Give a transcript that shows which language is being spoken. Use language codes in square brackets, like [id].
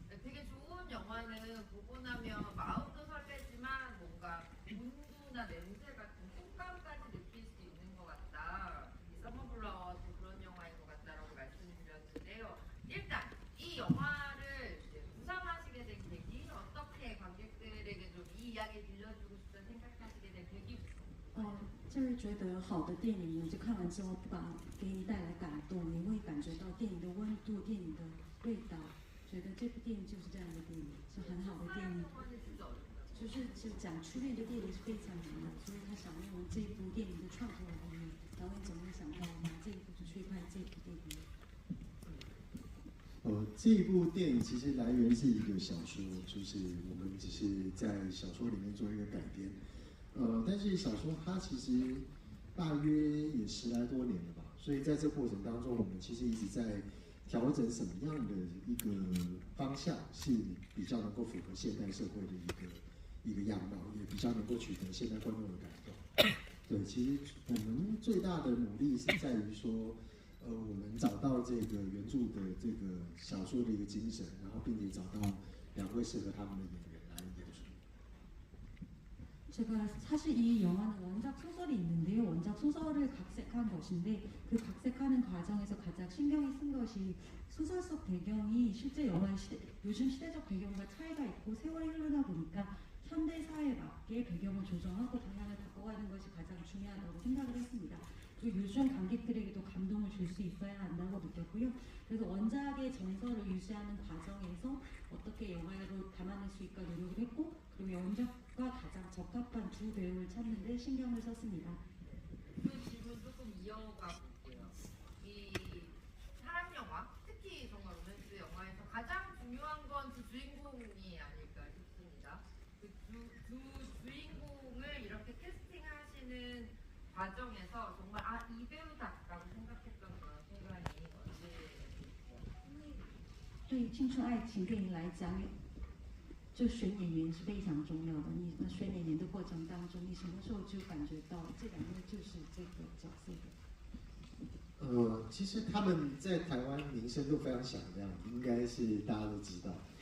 [ko] 되게 좋은 영화는 보고 나면 마음도 설레지만 뭔가 온도나 냄새 같은 촉감까지 느낄 수 있는 것 같다. 이 서머블라워도 그런 영화인 것 같다라고 말씀드렸는데요. 일단 이 영화를 구상하시게 된 계기, 어떻게 관객들에게 좀 이 이야기를 들려주고 싶다는 생각하시게 된 계기부터. [zh] 这位觉得好的电影呢，就看完之后不管给你带来感动，你会感觉到电影的温度、电影的味道，觉得这部电影就是这样的电影，是很好的电影。就是讲初恋的电影是非常难的，所以他想用这一部电影的创作里面，导演怎么会想到拿这一部去拍这部电影？这一部电影其实来源是一个小说，就是我们只是在小说里面做一个改编。但是小说它其实大约也10来多年了吧，所以在这过程当中，我们其实一直在调整什么样的一个方向是比较能够符合现代社会的一个样貌，也比较能够取得现代观众的感动。对，其实我们最大的努力是在于说，我们找到这个原著的这个小说的一个精神，然后并且找到2位适合他们的演员来演出。 [ko] 제가 사실 이 영화는 원작 소설이 있는데요. 원작 소설을 각색한 것인데 그 각색하는 과정에서 가장 신경이 쓴 것이 소설 속 배경이 실제 영화의 요즘 시대적 배경과 차이가 있고 세월이 흐르다 보니까 현대 사회에 맞게 배경을 조정하고 방향을 바꿔가는 것이 가장 중요하다고 생각을 했습니다. 그리고 요즘 관객들에게도 감동을 줄 수 있어야 한다고 느꼈고요. 그래서 원작의 정서를 유지하는 과정에서 어떻게 영화로 담아낼 수 있을까 노력을 했고 그리고 원작과 가장 적합한 두 배우를 찾는데 신경을 썼습니다. 그 질문 조금 이어가 볼게요. 이 사랑 영화, 특히 정말 로맨스 영화에서 가장 중요한 건 그 주인공이 아닐까 싶습니다. 그 두 주인공을 이렇게 캐스팅하시는 과정에서 정말 이 배우다라고 생각했던 그런 순간이 언제였어요? [zh] 对于青春爱情电影来讲，就选演员是非常重要的。你选演员的过程当中，你什么时候就感觉到这2位就是这个角色的？其实他们在台湾名声都非常响亮，应该是大家都知道。